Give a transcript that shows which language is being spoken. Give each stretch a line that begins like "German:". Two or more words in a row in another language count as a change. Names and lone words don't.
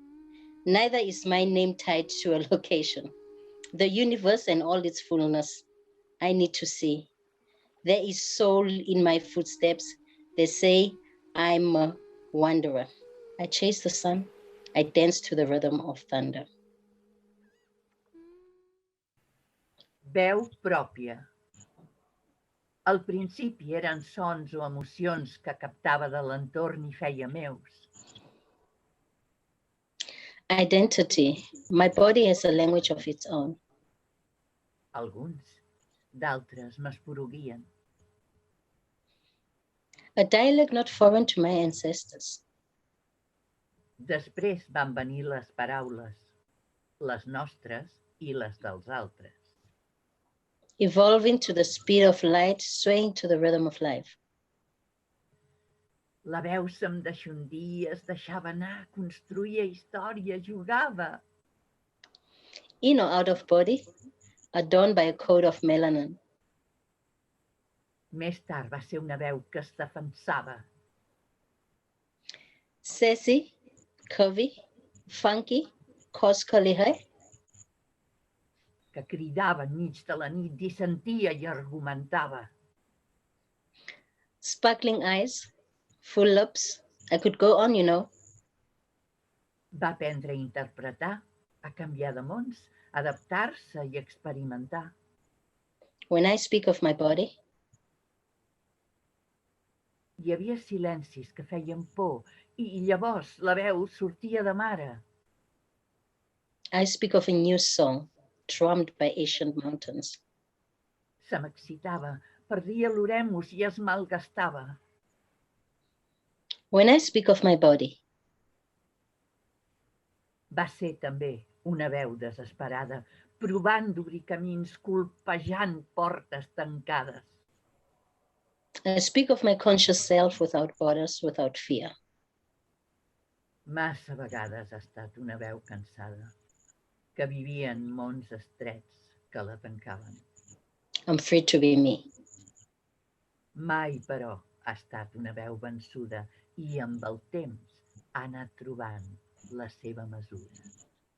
English: Neither is my name tied to a location. The universe and all its fullness, I need to see. There is soul in my footsteps. They say I'm a wanderer. I chase the sun. I dance to the rhythm of thunder.
Catalan: Veu pròpia. Al principi eren sons o emocions que captava de l'entorn i feia meus.
English: Identity. My body has a language of its own.
Catalan: Alguns, d'altres m'esporuguien.
English: A dialect not foreign to my ancestors.
Catalan: Després van venir les paraules, les nostres i les dels altres.
English: Evolving to the speed of light, swaying to the rhythm of life.
Catalan: La veu se'm deixondia, es deixava anar, construïa història, jugava.
English: In or out of body, adorned by a coat of melanin.
Catalan: Més tard va ser una veu que es defensava,
English: Sassy, curvy, funky, coscally high.
Catalan: que cridava enmig de la nit, dissentia i argumentava.
English: Sparkling eyes, full lips. I could go on, you know.
Catalan: Va aprendre a interpretar, a canviar de mons, adaptar-se i experimentar.
English: When I speak of my body,
Catalan: Hi havia silencis que feien por i llavors la veu sortia de mare.
English: I speak of a new song, drummed by ancient mountains.
Catalan: Se m'excitava, perdia l'oremus i es malgastava.
English: When I speak of my body,
Catalan: Va ser també una veu desesperada, provant d'obrir camins, colpejant portes tancades.
English: I speak of my conscious self without borders, without fear.
Catalan: Massa vegades ha estat una veu cansada, que vivia en mons estrets que la tancaven.
English: I'm free to be me.
Catalan: Mai, però, ha estat una veu vençuda i amb el temps ha anat trobant la seva mesura.